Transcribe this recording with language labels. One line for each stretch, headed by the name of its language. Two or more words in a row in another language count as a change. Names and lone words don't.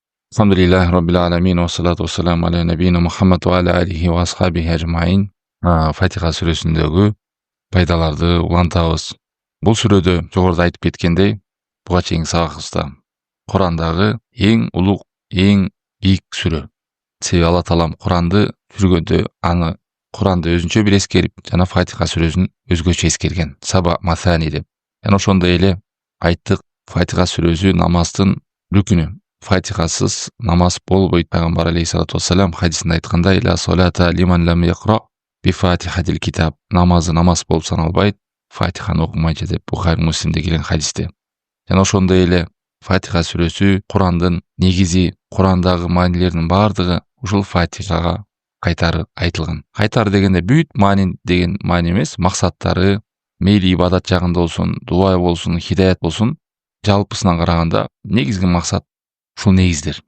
Arabic: الحمد لله رب العالمين والصلاة والسلام على نبينا محمد وعلى آله وأصحابه أجمعين.
Turkish: Fatiha süresindeki
Kyrgyz: пайдаларды улантабыз. Бул сүрөдө жогоруда айтып кеткендей, буга чейинки сабагыбызда Курандагы эң улуг, эң бийик сүрө. Себеби Алла Таалам Куранды жүргөндө аны Куранды өзүнчө бир эскерип, жана Фатиха сүрөсүн өзгөчө эскерген.
Arabic: سبع المثاني
Kyrgyz: деп. Жана ошондой эле айттык, Фатиха сүрөсү намаздын рүкүнү. Фатихасыз намаз болбойт. Пайгамбар
Arabic: عليه الصلاة والسلام
Kyrgyz: хадисинде айткандай:
Arabic: "لا صلاة لمن لم يقرأ بفاتحة الكتاب".
Kyrgyz: Намазы намаз болуп саналбайт, Фатиханы окумайча деп Бухари Муслимде келген хадисте. Жана ошондой эле Фатиха сүрөсү Курандын негизи, Курандагы маанилердин бардыгы ушул Фатихага кайтары айтылган. Кайтары дегенде бүт маани деген маани эмес, максаттары, мейли ибадат жагында болсун, дуа болсун, хидаят болсун, жалпысынан караганда негизги максат ушул негиздер.